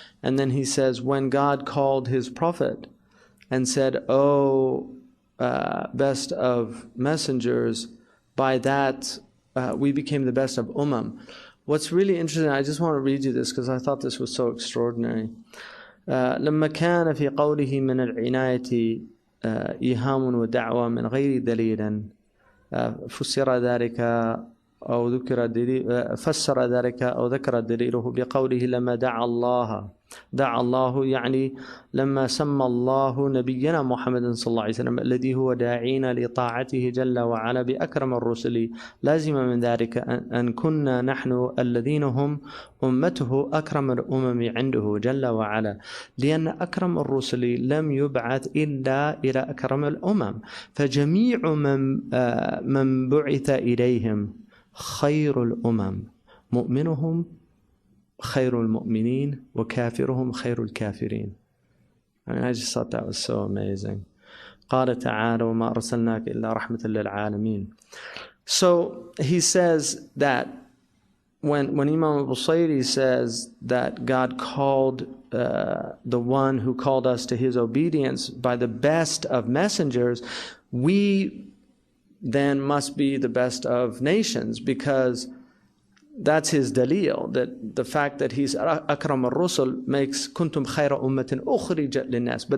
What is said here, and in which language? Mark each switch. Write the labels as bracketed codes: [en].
[en] And then he says, when God called his Prophet and said, O best of messengers, by that we became the best of What's really interesting, I just want to read you this because I thought this was so extraordinary. [ar] لما كان في قوله من العناية إيهام ودعوة من غير دليل فسر ذلك أو ذكر دليل فسر ذلك أو ذكر دليله بقوله لما دعا الله يعني لما سمى الله نبينا محمد صلى الله عليه وسلم الذي هو داعينا لطاعته جل وعلا بأكرم الرسل. لازم من ذلك أن كنا نحن الذين هم أمته أكرم الأمم عنده جل وعلا، لأن أكرم الرسل لم يبعث إلا إلى أكرم الأمم، فجميع من بعث إليهم خير الأمم، مؤمنهم خير المؤمنين وكافرهم خير الكافرين. [en] I just thought that was so amazing. [ar] قال تعالى وما أرسلناك إلا رحمة للعالمين. [en] So he says that when Imam al-Busiri says that God called the one who called us to his obedience by the best of messengers, we then must be the best of nations, because that's his dalil, that the fact that he's [ar] akram al-rusul [en] makes [ar] kuntum khayra ummatin ukhrijat linnas.